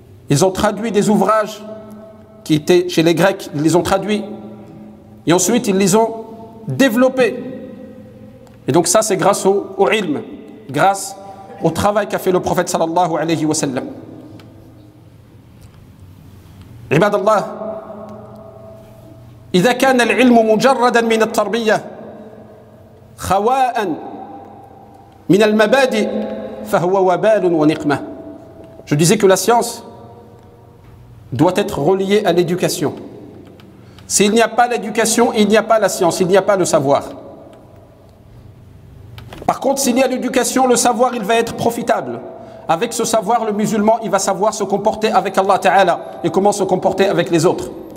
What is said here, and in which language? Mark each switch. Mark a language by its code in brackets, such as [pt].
[fr] Ils ont traduit des ouvrages qui étaient chez les Grecs, ils les ont traduits. Et ensuite, ils les ont développés. Et donc ça, c'est grâce au ilm, grâce au travail qu'a fait le prophète sallallahu alayhi wa sallam. [ar] عباد الله إذا كان العلم مجردا من التربية خواء من المبادئ فهو وبال ونقمة. [fr] Je disais que la science doit être reliée à l'éducation. S'il n'y a pas l'éducation, il n'y a pas la science, il n'y a pas le savoir. Par contre, s'il y a l'éducation, le savoir, il va être profitable. Avec ce savoir, le musulman, il va savoir se comporter avec Allah Ta'ala et comment se comporter avec les autres.